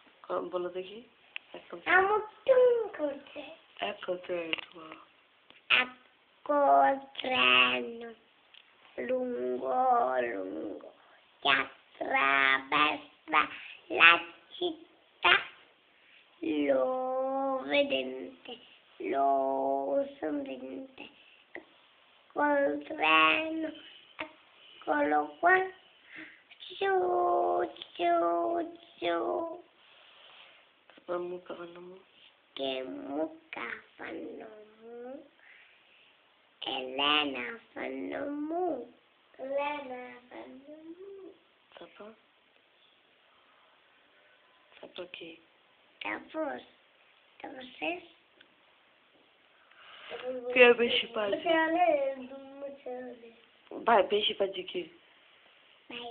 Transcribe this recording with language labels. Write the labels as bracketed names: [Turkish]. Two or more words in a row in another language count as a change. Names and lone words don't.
[Bangla] বলো দেখি [Italian] treno, lungo, lungo, che attraversa la città, lo vedente, lo sorridente, col treno, eccolo qua, giù, giù, giù. Che mucca fanno mu, Elena fanno mu, Elena fanno mu. [Bangla] তারপর কি? তারপর শেষ। কে বেশি পাজি? ভাই বেশি পাজি কি? ভাই।